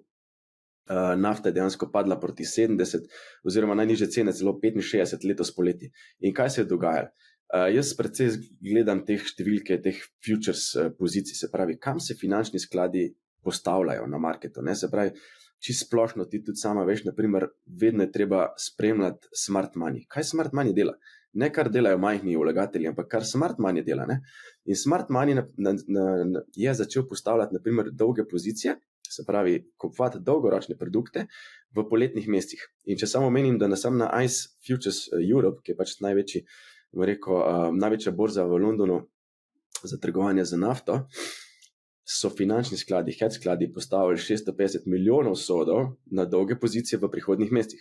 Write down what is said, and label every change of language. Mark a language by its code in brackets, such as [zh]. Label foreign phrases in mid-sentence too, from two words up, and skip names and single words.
[sl] Nafta je dejansko padla proti 70, oziroma najnižje cene celo 65 letos poleti. In kaj se je dogajalo? Jaz predvsej gledam teh številke, teh futures pozicij, se pravi, kam se finančni skladi postavljajo na marketu, ne? Se pravi, čisto splošno, ti tudi sama veš, naprimer, vedno je treba spremljati [en] smart money. [sl] Kaj [en] smart money [sl] dela? Ne kar delajo majhni vlagatelji, ampak kar [en] smart money [sl] dela, ne? In [en] smart money [sl] je začel postavljati, naprimer, dolge pozicije, se pravi, kupovati dolgoročne produkte v poletnih mesecih. In če samo omenim, da sam na ICE Futures Europe, ki je pač največja borza v Londonu za trgovanje z nafto, so finančni skladi, hedge skladi postavili 650 milijonov sodov na dolge pozicije v prihodnjih mesecih.